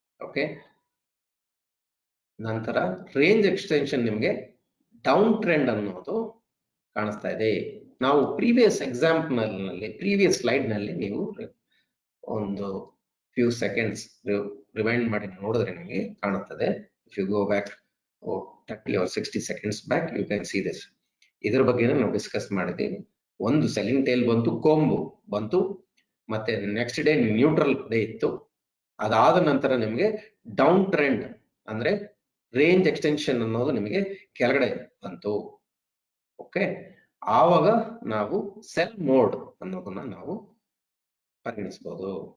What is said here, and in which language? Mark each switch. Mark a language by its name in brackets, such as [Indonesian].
[Kannada] Okay, ನಂತರ range extension ನಿಮಗೆ down trend ಅನ್ನೋದು ಕಾಣಿಸ್ತಾ ಇದೆ. ನಾವು ಪ್ರೀವಿಯಸ್ ಎಕ್ಸಾಂಪಲ್ ನಲ್ಲಿ, ಪ್ರೀವಿಯಸ್ ಸ್ಲೈಡ್ ನಲ್ಲಿ ನೀವು ಒಂದು ಫ್ಯೂ ಸೆಕೆಂಡ್ಸ್ ರಿವೈಂಡ್ ಮಾಡಿ ನೋಡಿದ್ರೆ ನಿಮಗೆ ಕಾಣುತ್ತದೆ. [English] If you go back 30 or 60 seconds back, you can see this. [Kannada] ಇದರ ಬಗ್ಗೆ ನಾವು ಡಿಸ್ಕಸ್ ಮಾಡಿದ್ದೀವಿ. ಒಂದು ಸೆಲ್ಲಿಂಗ್ ಟೇಲ್ ಬಂತು, ಕೊಂಬು ಬಂತು, ಮತ್ತೆ ನೆಕ್ಸ್ಟ್ ಡೇ ನ್ಯೂಟ್ರಲ್ ಡೇ ಇತ್ತು. ಅದಾದ ನಂತರ ನಿಮಗೆ ಡೌನ್ ಟ್ರೆಂಡ್ ಅಂದ್ರೆ ರೇಂಜ್ ಎಕ್ಸ್ಟೆನ್ಷನ್ ಅನ್ನೋದು ನಿಮಗೆ ಕೆಳಗಡೆ ಬಂತು. ಓಕೆ, ಆವಾಗ ನಾವು ಸೆಲ್ ಮೋಡ್ ಅನ್ನೋದನ್ನ ನಾವು ಪರಿಗಣಿಸಬಹುದು.